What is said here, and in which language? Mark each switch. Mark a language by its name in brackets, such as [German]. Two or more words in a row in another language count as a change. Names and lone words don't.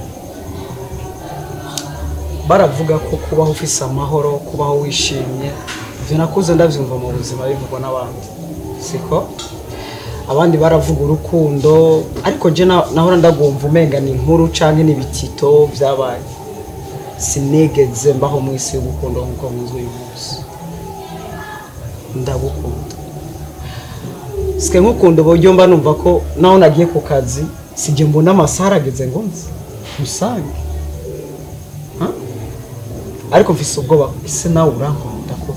[Rundi] Baravuga ko kubaho ufise amahoro, kubaho wishimye, ivyo nakuze ndavyumva mu buzima bivugwa n'abandi. Siko? Abandi baravuga urukundo, ariko je nahora ndagumva umenga ni inkuru canke n'ibitito vyabaye. Sinigeze mbaho mu isi y'urukundo nkuko muzwe uyu munsi. Ndagukunda. Sike nkukunda uburyo mba numva ko naho nagiye ku kazi sije mbona amasaha arageze ngo nzi musange. Ariko mfise ubwoba ise nawe urankunda ko.